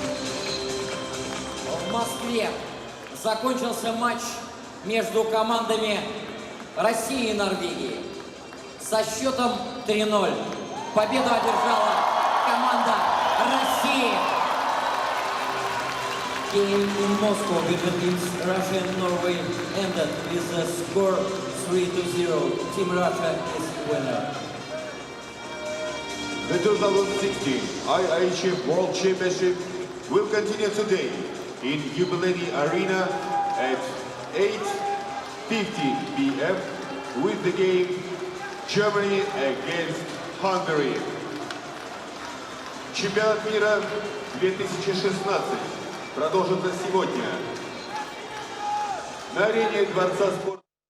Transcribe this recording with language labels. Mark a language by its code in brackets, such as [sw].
[ru] В Москве закончился матч между командами России и Норвегии. Со счетом 3-0 победу одержала команда России. [en] Game in Moscow between teams Russia and Norway ended with a score 3-0. Team Russia is winner. The 2016 IIHF World Championship will continue today in Jubilee Arena at 8:50 p.m. with the game Germany against Hungary. [ru] Чемпионат мира 2016 продолжится сегодня на арене Дворца спорта.